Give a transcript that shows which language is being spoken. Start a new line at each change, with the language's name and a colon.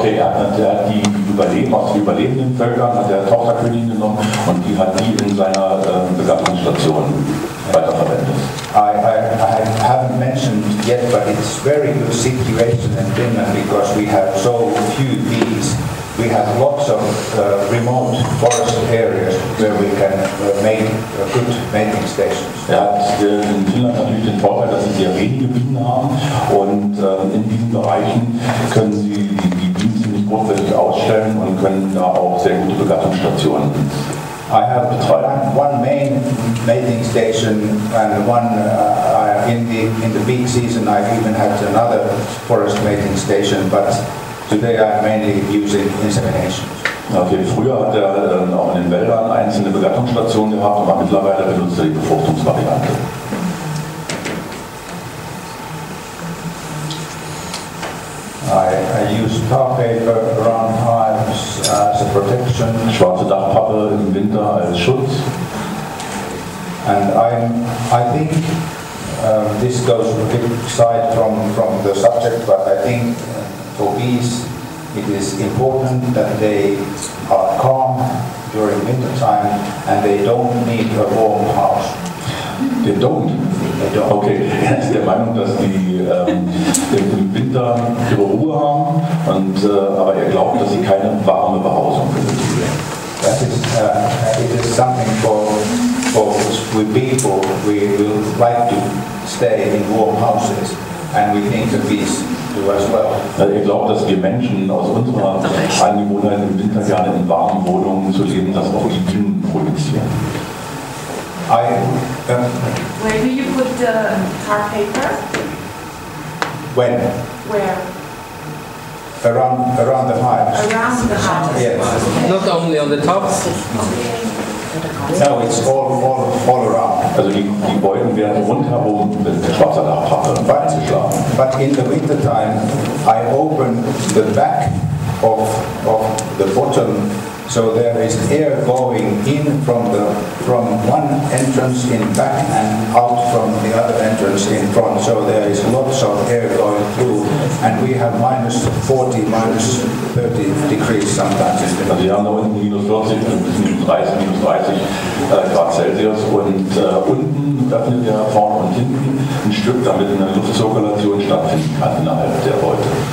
German: Okay, er hat die aus den überlebenden Völkern hat er Tochterköniginnen genommen und die hat die in seiner Begattungsstation weiterverwendet.
English: I haven't mentioned yet, but it's very good situation in Finland because we have so few bees. We have lots of remote forest areas where we can make good mating stations.
German: Er hat in Finnland natürlich den Vorteil, dass sie sehr wenige Bienen haben und in diesen Bereichen können sie die Bienen ziemlich großflächig ausstellen und können da auch sehr gute Begattungsstationen
English: I have one main mating station and one in the peak season I even had another forest mating station, but today I'm mainly using insemination.
German: Okay, früher hat er auch in den Wäldern einzelne Begattungsstationen gehabt, aber mittlerweile benutzt er die Befruchtungsvariante.
English: I use tar paper around hives as a protection.
German: Schwarze Dachpappe im Winter als Schutz.
English: And I think this goes a bit aside from the subject, but I think for bees it is important that they are calm during winter time and they don't need a warm house. They don't.
German: Okay, er ist der Meinung, dass die im Winter ihre Ruhe haben, aber er glaubt, dass sie keine warme Behausung benötigen.
English: That is, it is something for we people. We will like to stay in warm houses, and we think the bees do as well.
German: Er glaubt, dass wir Menschen aus unserer Angewohnheit im Winter gerne in warmen Wohnungen zu leben, das auch die Bienen produzieren.
English: Where do you put the tar paper? When? Where? Around the hives. Around the house. Yes. Not only on the tops. No, it's all around.
German: Also die Beuten werden rundherum mit schwarzer Dachpappe eingeschlagen.
English: But in the winter time, I open the back of the bottom, so there is air going in from one entrance in back and out from the other entrance in front. So there is lots of air going through, and we have minus 40, minus 30 degrees sometimes.
German: Also wir haben da unten minus 40 bis minus 30 Grad Celsius und unten öffnet er vorne und hinten ein Stück, damit eine Luftzirkulation stattfinden kann innerhalb der Beute.